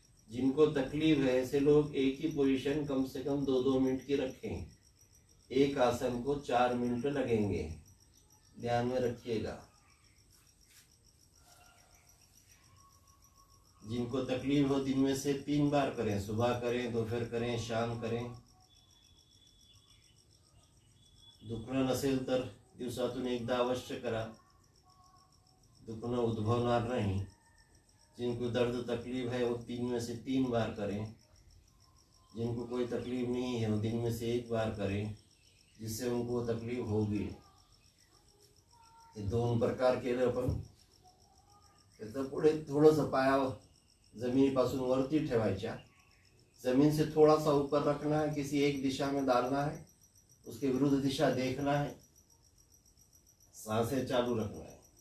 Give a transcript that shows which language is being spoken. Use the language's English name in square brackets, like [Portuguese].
[Hindi] जिनको तकलीफ है ऐसे लोग एक ही पोजीशन कम से कम 2-2 मिनट की रखें। एक आसन को 4 मिनट लगेंगे, ध्यान में रखिएगा। जिनको तकलीफ हो दिन में से 3 बार करें, सुबह करें, दोपहर करें, शाम करें। [Marathi] दुखणं नसेल तर दिवसातून एकदा अवश्य करा, दुखणं उद्भवणार नाही। [Hindi] जिनको दर्द तकलीफ है वो 3 में से 3 बार करें, जिनको कोई तकलीफ नहीं है वो दिन में से 1 बार करें, जिससे उनको तकलीफ होगी। [Marathi] हे 2 प्रकार केलं आपण। त्याचं पुढे थोडंसं पाया जमीनीपासून वरती ठेवायच्या, [Hindi] जमीन से थोड़ा सा ऊपर रखना है, किसी एक दिशा में डालना है, उसके विरुद्ध दिशा देखना है, सांसें चालू रखना है।